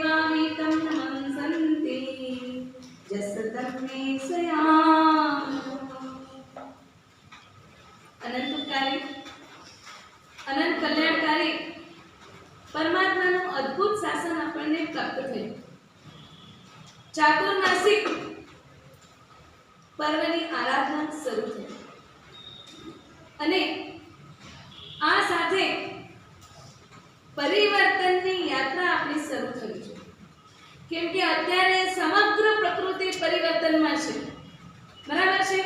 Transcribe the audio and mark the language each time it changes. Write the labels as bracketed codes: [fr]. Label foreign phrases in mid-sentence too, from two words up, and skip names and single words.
[pra] भावितं नमंसन्ति जसतं मे सयाम। [gu] અનંતકારી અનંત કલ્યાણકારી પરમાત્માનું અદ્ભુત શાસન આપણને પ્રાપ્ત થયું। ચાતુર્માસિક પર્વની આરાધના શરૂ થઈ અને આ સાથે પરિવર્તનની યાત્રા આપણી શરૂ થઈ છે, કેમ કે અત્યારે સમગ્ર પ્રકૃતિ પરિવર્તનમાં છે, બરાબર છે।